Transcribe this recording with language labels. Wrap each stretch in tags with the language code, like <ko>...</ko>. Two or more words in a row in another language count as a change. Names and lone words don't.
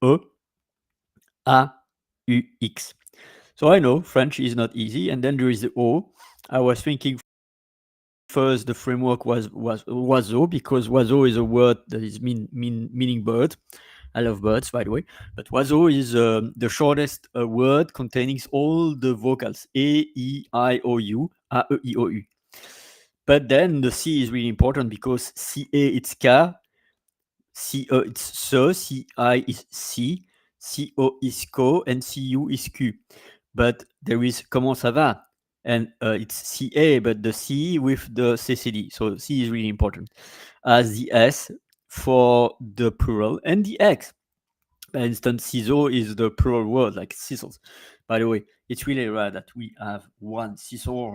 <en>So I know French is not easy, and then there is the O. I was thinking first the framework was oiseau, because oiseau is a word that is meaning bird. I love birds, by the way, but oiseau is the shortest word containing all the vocals A, E, I, O, U, A, E, I, O, U. But then the C is really important, because CA it's K, CE it's SE, CI is C, CO is CO, and CU is Q. But there is</en> <fr>comment ça va,</fr> <en>and it's CA, but the C with the CCD. So C is really important, as the S for the plural, and the X. For instance, CISO is the plural word, like scissors. By the way, it's really rare that we have one CISO.</en>